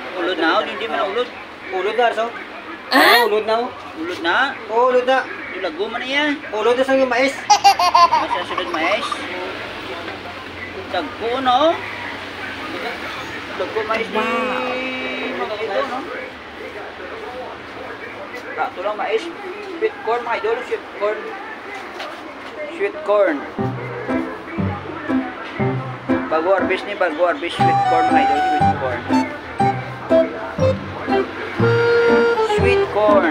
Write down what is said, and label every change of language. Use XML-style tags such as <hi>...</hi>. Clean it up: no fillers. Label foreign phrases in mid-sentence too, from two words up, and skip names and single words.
<hil>Ulod na, hindi man ulod. Ulod na, so? Ulod na. Ulod na? Oo, ulod na. Lago man yan. Ulod na sa yung mais. Masasunod mais. Dagko, no? Dagko mais di mga ito, no? Ito lang mais.</hil> <en>Sweet corn,</en> <hil>mga idol.</hil> <en>Sweet corn. Sweet corn.</en> <hil>Bago harvest ni, bago harvest.</hil> <en>Sweet corn,</en> <hil>mga idol.</hil> <en>Sweet corn. Sweet corn.</en>